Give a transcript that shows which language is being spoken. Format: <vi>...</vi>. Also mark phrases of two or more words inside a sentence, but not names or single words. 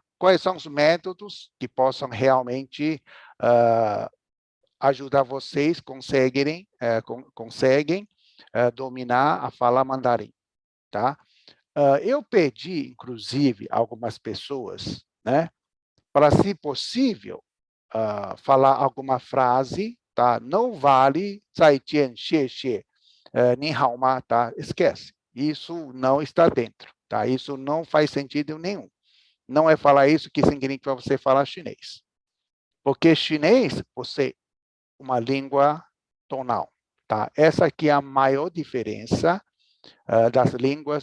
<pt>Quais são os métodos que possam realmente ajudar vocês conseguem dominar a falar mandarim, tá? Eu pedi, inclusive, a algumas pessoas, né, para, se possível, falar alguma frase, tá? Não vale</pt> <zh>再见，谢谢，你好吗,</zh> <pt>tá? Esquece. Isso não está dentro, tá? Isso não faz sentido nenhum. Não é falar isso que significa você falar chinês. Porque chinês, uma língua tonal, tá? Essa aqui é a maior diferença das línguas.</pt>